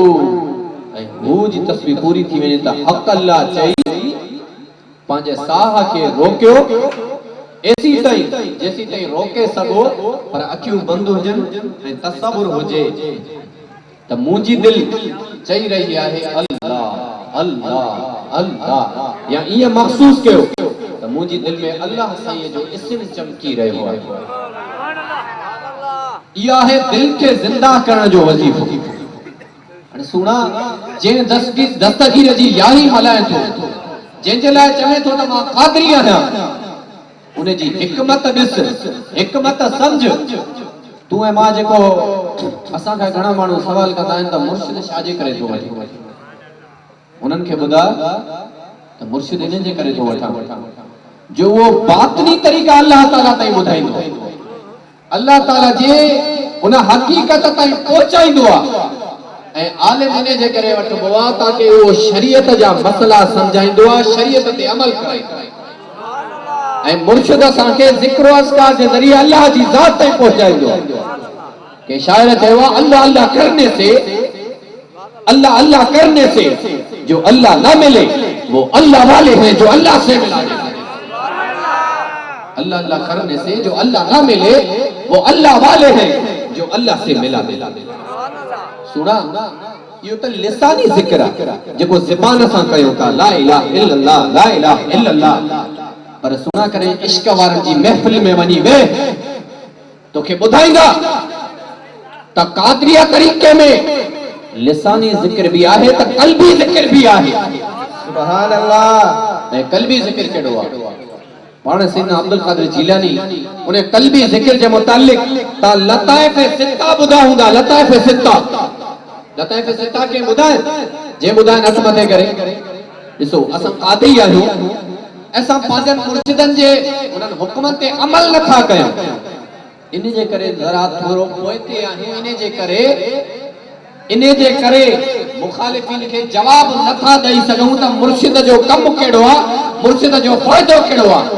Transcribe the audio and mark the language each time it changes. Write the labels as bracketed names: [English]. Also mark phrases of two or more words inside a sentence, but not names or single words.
[Sindhi] ऐं हो जी तस्बीह पूरी थी वञे त हक़ अल्लाह चई पंहिंजे साह खे रोकियो, ऐसी ताईं जेसी ताईं रोके सघो, पर अखियूं बंदि हुजनि ऐं तसव्वुर हुजे त मुंहिंजी दिल चई रही आहे अल्लाह अल्लाह अल्लाह या ये महसूस कयो तो मुझी दिल में अल्लाह साईं जो इस्म चमकी रहो है। या है दिल के जिंदा करण जो वजीफो। अने सुना जे दस्तगीर जी यारी मलाए तो जंहिंजे लाइ चवे थो त मां क़ादरी आहियां उन जी हिकमत ॾिस, हिकमत सम्झ। तू ऐं मां जेको असां खां घणा माण्हू सवाल कंदा आहिनि त मुर्शिद छाजे करे थो वठे, उन्हनि खे ॿुधा त मुर्शिद इन जे करे थो वठां जो वो बातनी तरीक़ा अल्लाह ताला ताईं ॿुधाईंदो, अल्लाह ताला जे उन हकीकत ताईं पहुचाईंदो आहे। ऐं आलिम इन जे करे वठबो आहे ताकि वो शरीयत जा मसला समझाईंदो आहे, शरीयत ते अमल कराईंदो आहे। ऐं मुर्शिद असांखे ज़िक्र अस्कार जे ज़रिए अल्लाह जी ज़ात ताईं पहुचाईंदो आहे। के शायर चयो आहे [Urdu] اللہ اللہ کرنے سے، اللہ اللہ کرنے سے جو اللہ نہ ملے وہ اللہ والے ہیں جو اللہ سے ملا دیتے ہیں. اللہ اللہ کرنے سے جو اللہ نہ ملے وہ اللہ والے ہیں جو اللہ سے ملا دیتے ہیں. [Sindhi] सुना यो तो लिसानी जिक्र है जेको ज़बान सां कयो था [Arabic] لا إله إلا الله لا إله إلا الله. [Sindhi] पर सुना करे इश्क वारनि जी महफिल में वनी वे तोखे ॿुधाईंदा त क़ादरिया तरीक़े में लिसानी जिक्र भी आहे त क़ल्बी जिक्र भी आहे। [Arabic] سبحان الله. [Sindhi] ऐं क़ल्बी जिक्र केड़ो आहे? पाण सैयदना अब्दुल कादिर जीलानी उन क़ल्बी जिक्र जे मुतालिक ता लताइफ सित्ता ॿुधा हूंदा। लताइफ सित्ता, लताइफ सित्ता के ॿुधाए जे ॿुधाए हथ मथे करे ॾिसो असां क़ादरी आहियूं, असां पंहिंजनि मुर्शिदनि जे उन्हनि हुक्मनि ते अमल नथा कयूं, इन जे करे ज़रा थोरो पोइते आहियूं। इन जे करे मुखालिफिन खे जवाब नथा ॾेई सघूं त मुर्शिद जो कमु कहिड़ो आहे, मुर्शिद जो फ़ाइदो कहिड़ो आहे।